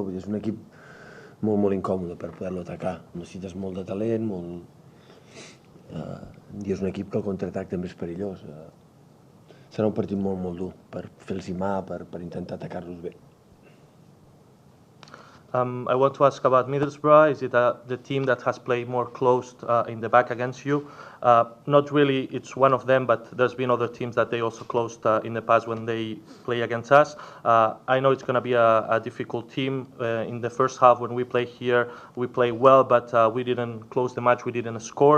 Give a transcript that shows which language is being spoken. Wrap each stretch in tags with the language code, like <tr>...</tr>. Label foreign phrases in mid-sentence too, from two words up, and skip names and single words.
<ca>És un equip molt, molt incòmode per poder-lo atacar. Necessites molt de talent, i és un equip que el contraatac també és perillós. Serà un partit molt, molt dur per fer-los mà, per intentar atacar-los bé.</ca> <en>I want to ask about Middlesbrough. Is it the team that has played more closed in the back against you? Not really, it's one of them, but there's been other teams that they also closed in the past when they play against us. I know it's going to be a difficult team. In the first half when we play here, we play well, but we didn't close the match, we didn't score.</en>